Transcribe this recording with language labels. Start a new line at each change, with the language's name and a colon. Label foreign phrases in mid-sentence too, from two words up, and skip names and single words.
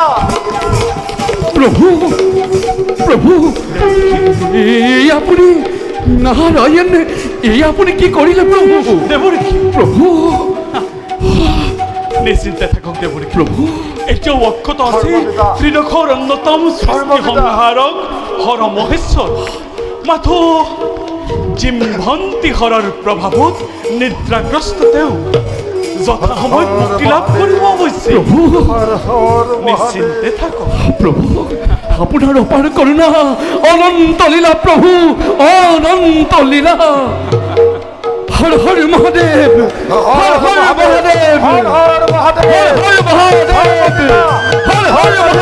Assamese: প্রভু প্রভু এই আপনি নারায়ণ এই আপনি কি করিলে প্রভু দেবরী প্রভু নিশ্চিন্তে থাকক দেবরী প্রভু এটাও অক্ষত আছে ত্রিনখর অন্যতম সৃষ্টি সংহারক হর মহেশ্বর মাথো জিম্ভন্তি হৰৰ প্ৰভাৱত নিদ্ৰাগ্ৰস্ত তেওঁ যথা সময়ত মুক্তি লাভ কৰিব অৱশ্যে প্ৰভু হর হর নিশ্চিন্তে থাকক প্রভু আপনার অপার করুণা অনন্ত লীলা প্রভু অনন্ত লীলা হর হর মহাদেব হর হর মহাদেব হর হর মহাদেব হর মহাদেব হর হর মহাদেব